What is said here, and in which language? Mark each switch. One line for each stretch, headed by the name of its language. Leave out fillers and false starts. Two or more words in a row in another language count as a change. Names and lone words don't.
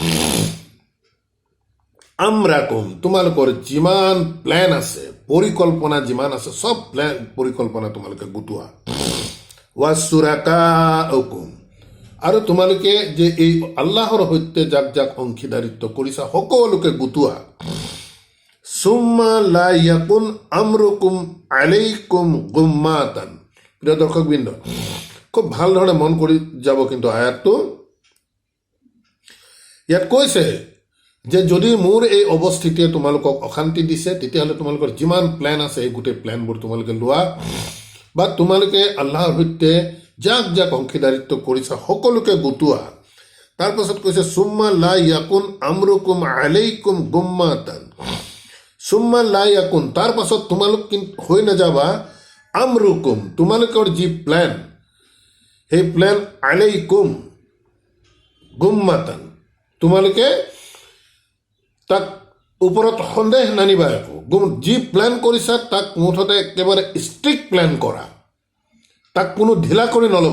Assamese: আমৰাকুম, তোমালোকৰ যিমান প্লেন আছে, পৰিকল্পনা যিমান আছে, চব প্লেন পৰিকল্পনা তোমালোকে গোটোৱা, ৱাচুৰাকাউকুম, আৰু তোমালোকে যে এই আল্লাহৰ সৈতে যাক যাক অংশীদাৰিত্ব কৰিছা সকলোকে গোটোৱা,
Arabic: ثم لا يكن أمركم عليكم غمة.
Assamese: প্ৰিয় দৰ্শকবৃন্দ, খুব ভাল ধৰণে মন কৰি যাব কিন্তু আয়াতটো। ইয়াত কৈছে যে যদি মোৰ এই অৱস্থিতিয়ে তোমালোকক অশান্তি দিছে, তেতিয়াহ'লে তোমালোকৰ যিমান প্লেন আছে এই গোটেই প্লেনবোৰ তোমালোকে লোৱা, বা তোমালোকে আল্লাহৰ সৈতে যাক যাক অংশীদাৰিত্ব কৰিছা সকলোকে গোটোৱা। তাৰপাছত কৈছে,
Arabic: ثم لا يكن أمركم عليكم غمة، ثم لا يكن,
Assamese: তাৰ পাছত তোমালোক হৈ নাযাবা, আমৰুকুম, তোমালোকৰ যি প্লেন, সেই প্লেন,
Arabic: عليكم غمة,
Assamese: তোমালোকে তাক ওপৰত সন্দেহ নানিবা একো, যি প্লেন কৰিছা তাক মুঠতে একেবাৰে
English: strict plan
Assamese: কৰা, তাক কোনো ঢিলা কৰি নল'বা।